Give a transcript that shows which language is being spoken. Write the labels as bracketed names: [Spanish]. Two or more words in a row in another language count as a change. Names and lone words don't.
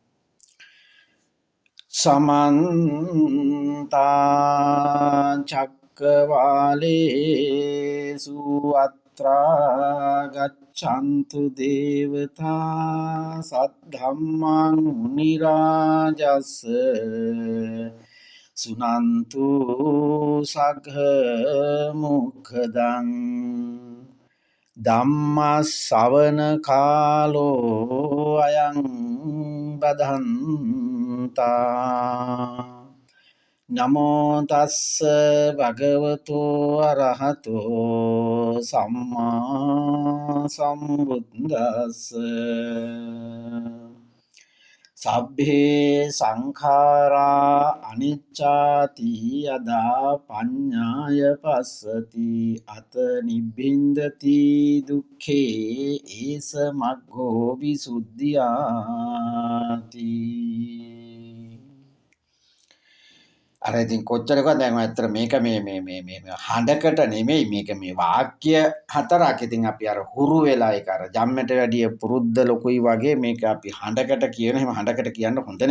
[Pali] සමන්ත චක්කවාලේසු අත්‍රා ගච්ඡන්තු දේවතා සද්ධම්මං මුනි රාජස්ස සුනන්තු සග්ග මොක්ඛදං ධම්මස්සවන කාලෝ අයං බදන්තා නමෝ තස්ස භගවතු අරහතෝ සම්මා සම්බුද්දස්ස සබ්බේ සංඛාරා අනිච්චාති යදා පඤ්ඤාය පස්සති අත නිබ්බින්දති දුක්ඛේ ඒස මග්ගෝ විසුද්ධියාති. [Sinhala] අර ඉතින් කොච්චරකවත් දැන් ඇත්තට මේක මේ හඬකට නෙමෙයි මේක මේ වාක්‍ය හතරක්. ඉතින් අපි අර හුරු වෙලා ඒක අර ජම්මට වැඩිය පුරුද්ද ලොකුයි වගේ මේක අපි හඬකට කියන හැම හඬකට කියන්න හොඳ නෑ.